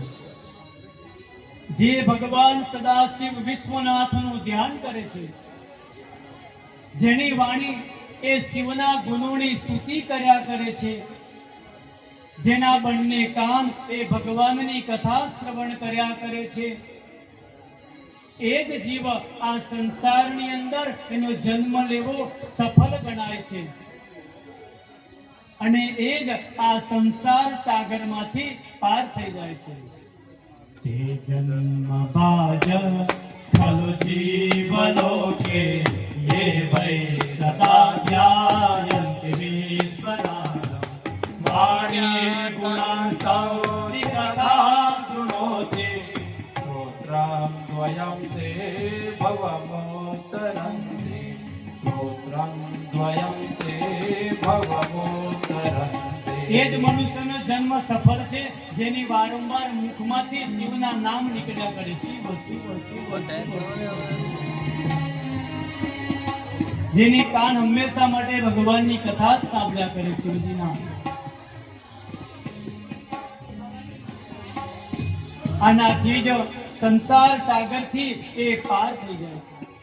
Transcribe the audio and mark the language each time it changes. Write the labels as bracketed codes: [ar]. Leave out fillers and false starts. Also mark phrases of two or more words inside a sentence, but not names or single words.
[gu] જે ભગવાન સદાશિવ વિશ્વનાથનું ધ્યાન કરે છે, જેની વાણી એ શિવના ગુણોની સ્તુતિ કર્યા કરે છે, જેના બંને કાન એ ભગવાનની કથા શ્રવણ કર્યા કરે છે, એ જ જીવ આ સંસારની અંદર એનો જન્મ લેવો સફળ ગણાય છે. અને એ જ આ સંસાર સાગરમાંથી પાર થઈ જાય છે. [sa] ते जन्म बाज खलो जीवलोके ये वै सदा ध्यायन्ति विश्वनाथं वाणी गुणास्तौति कथां शृणोति श्रोत्रं द्वयं ते भवमोत्तरन्ति श्रोत्रं द्वयं ते भवमोत्तरन्ति. [gu] એ જ મનુષ્યનો જન્મ સફળ છે જેની વારંવાર મુખમાંથી શિવના નામ નીકળ્યા કરે. શિવ શિવ શિવ શિવ. જેની કાન હંમેશા માટે ભગવાનની કથા જ સાંભળ્યા કરે શિવજીના. આનાથી જ સંસાર સાગરથી એ પાર થઈ જાય છે.